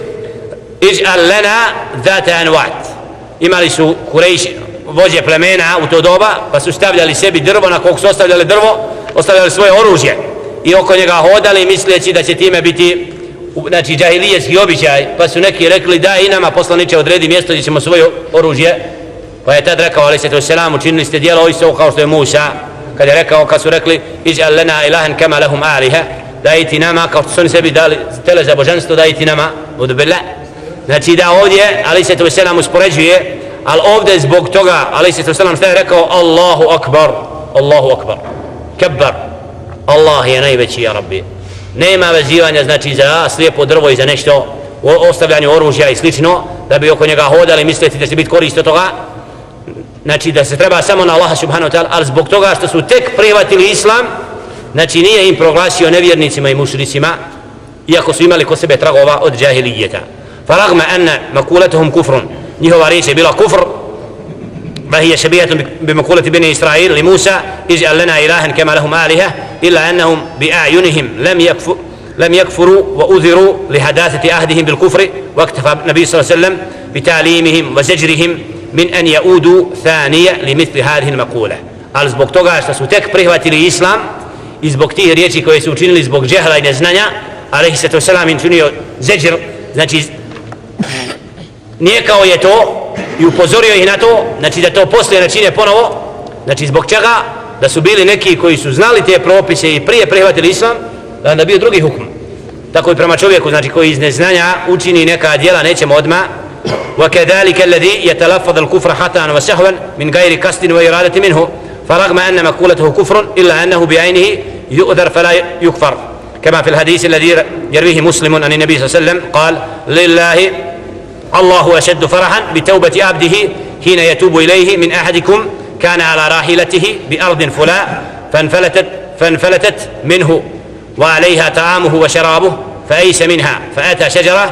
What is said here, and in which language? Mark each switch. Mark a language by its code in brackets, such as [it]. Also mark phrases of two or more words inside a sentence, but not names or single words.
[ar] اجعل لنا ذات أنواط [bs] imali su Kurejši vođe plemena u to doba pa su stavljali sebi drvo na kog su ostavljali drvo ostavljali svoje oružje i oko njega hodali misleći da će time biti znači džahilijetski običaj pa su neki rekli da i nama poslaniče odredi mjesto gdje ćemo svoje oružje pa je tad rekao alejhi selam učinili ste djelo isto kao što je Musa kad je rekao kad su rekli [ar] اجعل لنا إلها كما لهم آلهة [bs] dajte nama kao što su oni sebi dali tele za božanstvo dajte nama udbillah znači da ovdje alejhi selam uspoređuje ali ovdje zbog toga alejhi selam šta je rekao Allahu akbar kabbar Allah je najveći ja rabbi nema vezivanja znači za slijepo drvo i za nešto ostavljanje oružja i slično da bi oko njega hodali misliti da će biti korist od toga znači da se treba samo na Allaha subhanahu wa ta'ala ali zbog toga što su tek prihvatili islam znači nije im proglasio nevjernicima i mušricima iako su imali kod sebe tragova od džahilijeta [ar] فرغم أن مقولتهم كفر [bs] njihova riječ je bila kufr [ar] فهي شبيهة بمقولة بني إسرائيل لموسى اجعل لنا إلها كما لهم آلهة إلا أنهم بأعينهم لم يكفروا وأذروا لحداثة عهدهم بالكفر واكتفى النبي صلى الله عليه وسلم بتعليمهم وزجرهم من أن يعودوا ثانية لمثل هذه المقولة [bs] ali zbog toga što su tek prihvatili islam i zbog tih riječi koje su učinili zbog džehla i neznanja alejhi selam im činio zeđr znači nijekao je to i upozorio ih na to znači da to poslije ne čine ponovo znači zbog čega da su bili neki koji su znali te propise i prije prihvatili islam da onda bio drugi hukm tako i prema čovjeku znači koji iz neznanja učini neka djela nećemo odmah [ar] وكذلك الذي يتلفظ الكفر حتى وسهوا من غير قصد وإرادة منه فرغم أن مقولته كفر إلا أنه بعينه يؤذر فلا يكفر كما في الحديث الذي يرويه مسلم عن النبي صلى الله عليه وسلم قال لله الله أشد فرحا بتوبة عبده حين يتوب إليه من أحدكم كان على راحلته بأرض فلاء فانفلتت منه وعليها طعامه وشرابه فأيس منها فأتى شجرة